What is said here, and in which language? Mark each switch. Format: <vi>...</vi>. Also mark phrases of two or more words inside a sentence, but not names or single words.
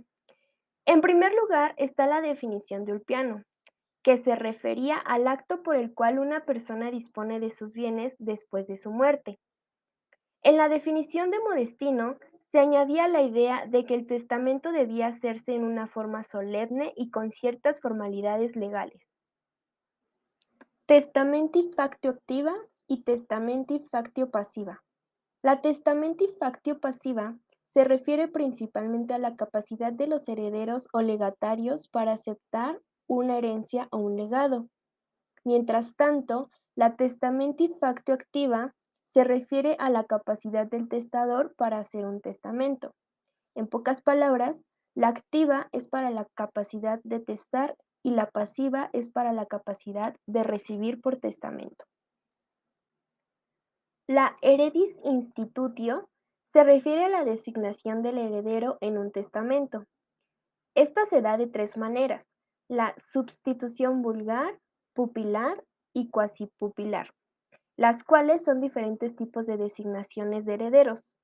<es>En primer lugar está la definición de Ulpiano, que se refería al acto por el cual una persona dispone de sus bienes después de su muerte. En la definición de Modestino se añadía la idea de que el testamento debía hacerse en una forma solemne y con ciertas formalidades legales.</es> <la>Testamenti factio activa y testamenti factio pasiva.</la> <es>La</es> <la>testamenti factio pasiva</la> <es>se refiere principalmente a la capacidad de los herederos o legatarios para aceptar una herencia o un legado. Mientras tanto, la</es> <la>testamenti factio activa</la> <es>se refiere a la capacidad del testador para hacer un testamento. En pocas palabras, la activa es para la capacidad de testar y la pasiva es para la capacidad de recibir por testamento. La</es> <la>heredis institutio</la> <es>se refiere a la designación del heredero en un testamento. Esta se da de tres maneras: la substitución vulgar, pupilar y cuasipupilar, las cuales son diferentes tipos de designaciones de herederos.</es>